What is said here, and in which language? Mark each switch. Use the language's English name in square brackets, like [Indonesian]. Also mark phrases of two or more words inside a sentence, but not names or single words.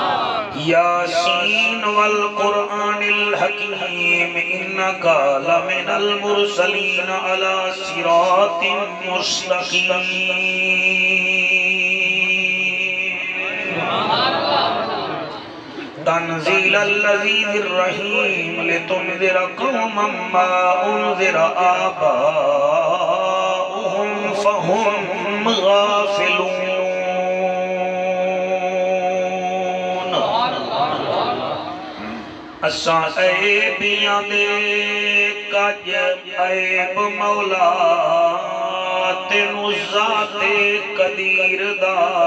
[Arabic] ياسين والقرآن الحكيم إنك لمن المرسلين على صراط مستقيم تنزيل العزيز الرحيم لتنذر قوما ما أنذر آباؤهم فهم غافلون [Punjabi] اساں عیبیاں دے کج عیب مولا تینو ذات قدیر دا